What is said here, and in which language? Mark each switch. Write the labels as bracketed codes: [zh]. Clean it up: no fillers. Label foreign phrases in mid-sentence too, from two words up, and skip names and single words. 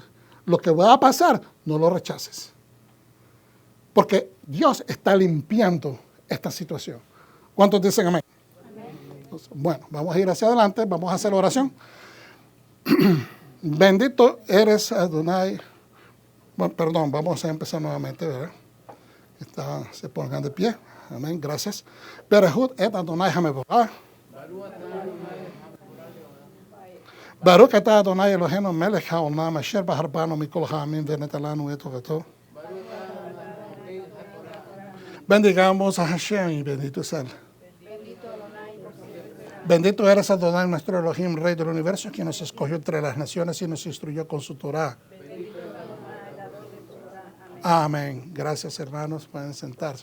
[es] Lo que va a pasar, no lo rechaces. Porque Dios está limpiando esta situación. ¿Cuántos dicen amén? Amén. Entonces, bueno, vamos a ir hacia adelante, vamos a hacer oración. Bendito eres Adonai. Bueno, perdón, vamos a empezar nuevamente, ¿verdad? Se pongan de pie. Amén, gracias. [he] ברכו את אדוני המבורך. ברוך אתה אדוני אלוהינו מלך העולם אשר בחר בנו מכל העמים ונתן לנו את טובתו. [es] Bendigamos a Hashem y bendito sea él. Bendito eres Adonai, nuestro Elohim, Rey del universo, quien nos escogió entre las naciones y nos instruyó con su Torah. Amén. Gracias, hermanos. Pueden sentarse.